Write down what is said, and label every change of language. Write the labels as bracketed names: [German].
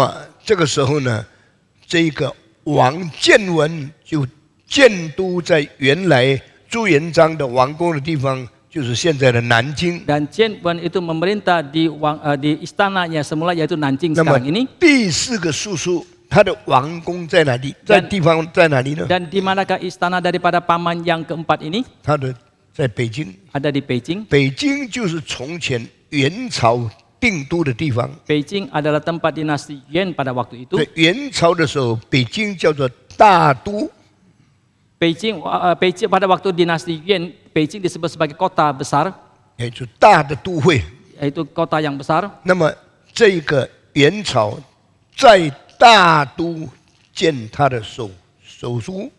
[Chinese] 么这个时候呢，这个王建文就建都在原来朱元璋的王宫的地方，就是现在的南京。 [Indonesian] Dan Chen Wen itu memerintah di istananya semula yaitu Nanjing [Chinese] 那么 [Indonesian] sekarang ini. [Chinese] 第四个叔叔，他的王宫在哪里？在地方在哪里呢？ [Indonesian] Dan di manakah istana daripada paman yang keempat ini? [Chinese] 他的在北京。 [Indonesian] Ada di Beijing. [Chinese] 北京就是从前元朝定都的地方。 [Indonesian] Beijing adalah tempat dinasti Yuan pada waktu itu. [Chinese] 在元朝的时候，北京叫做大都。 [Indonesian] Beijing pada waktu dinasti Yuan, Beijing disebut sebagai kota besar, [Chinese] 也就大的都会。 [Indonesian] yaitu kota yang besar. [Chinese] 那么这个元朝在大都建他的首都，